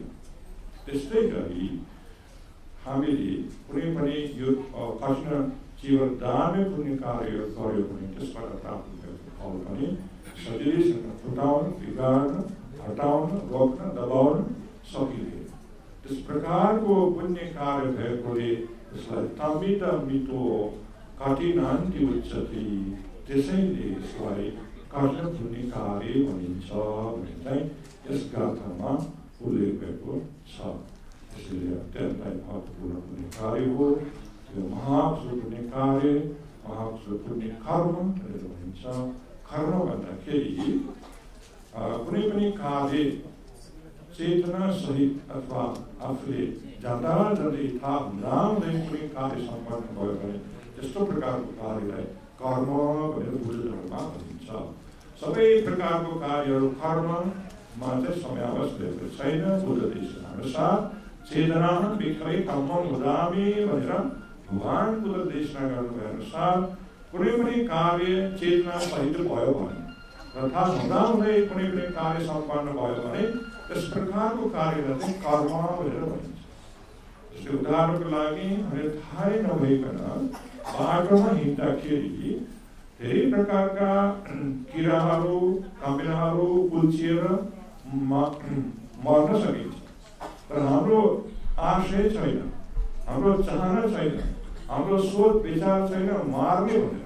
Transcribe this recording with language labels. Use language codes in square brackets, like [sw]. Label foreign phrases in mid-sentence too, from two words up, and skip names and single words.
[ne] त्यस्तै गरी हामीले कुनै पनि यो कठिन जीवन दानमै पुण्य कार्य गर्यो भने त्यसबाट प्राप्त भएको फल पनि सजिलैसँग फुटाउन, बिगार्न, हटाउन, रोक्न, दबाउन सकिँदैन। त्यस प्रकारको पुण्य कार्य भएकोले यसलाई [pi] तमित मितो कठिनान्ति उच्यते। [ne] त्यसैले यसलाई कठिन पुण्य कार्य भनिन्छ भने चाहिँ यस गाथामा उल्लेख भएको छ। त्यसैले अत्यन्तै महत्त्वपूर्ण पुण्य कार्य हो यो महाकुशल पुण्य कार्य, महाकुशल पुण्य कर्म भनेर भनिन्छ। कर्म भन्दाखेरि कुनै पनि कार्य चेतना सहित अथवा आफूले जान्दा जान्दै थाहा हुँदै कुनै कार्य सम्पन्न भयो भने त्यस्तो प्रकारको कार्यलाई कर्म भनेर बुद्ध धर्ममा भनिन्छ। सबै प्रकारको कार्यहरू कर्ममा चाहिँ समावेश भएको छैन। बुद्ध देशनाअनुसार [pi] चेतना विखरै कर्मं वदामि [ne] भनेर भगवान बुद्ध देशना गर्नुभए अनुसार कुनै पनि कार्य चेतना सहित भयो भने र थाहा हुँदै कुनै पनि कार्य सम्पन्न भयो भने त्यस प्रकारको कार्यलाई चाहिँ कर्म भनेर भनिन्छ। जस्तै उदाहरणको लागि हामीले थाहै नभइकन बाटोमा हिँड्दाखेरि धेरै प्रकारका किराहरू कामिलाहरू उल्चिएर मर्न सकिन्छ, तर हाम्रो आशय छैन, हाम्रो चाहना छैन, हाम्रो सोच विचार छैन मार्ने भनेर।